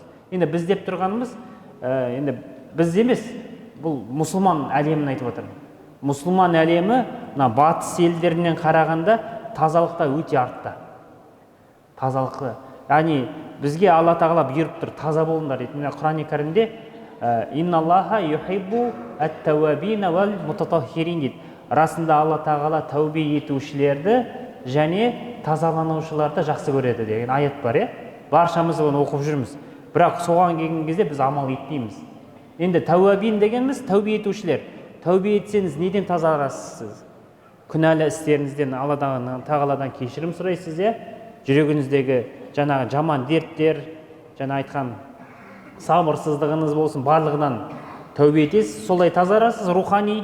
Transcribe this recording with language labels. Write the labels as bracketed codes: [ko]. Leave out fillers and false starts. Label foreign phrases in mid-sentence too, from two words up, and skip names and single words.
[kk] Енді біз деп тұрғанымыз, енді біз емес, бұл мұсылман әлемін айтып жатырмын. Мұсылман әлемі батыс елдерінен қарағанда тазалықта өте артта. Тазалықта. Яғни бізге Алла тағала бұйырып тұр, таза болыңдар дейді. Құран-ы Кәрімде [ar] «إن الله يحب التوابين والمتطهرين» [kk] дейді. Расында Алла тағала тәубе етушілерді және тазаланушыларды жақсы көреді деген аят бар, баршамыз оны оқып жүрміз. Бірақ соған келген кезде біз амал етпейміз. Енді тәуабин дегеніміз тәубе етушілер. Тәубе етсеңіз неден тазарасыз? Күнәлі істеріңізден Алла тағаладан кешірім сұрайсыз, жүрегіңіздегі жаңағы жаман дерттер, жаңа айтқан сабырсыздығыңыз болсын, барлығынан тәубе етесіз, солай тазарасыз рухани.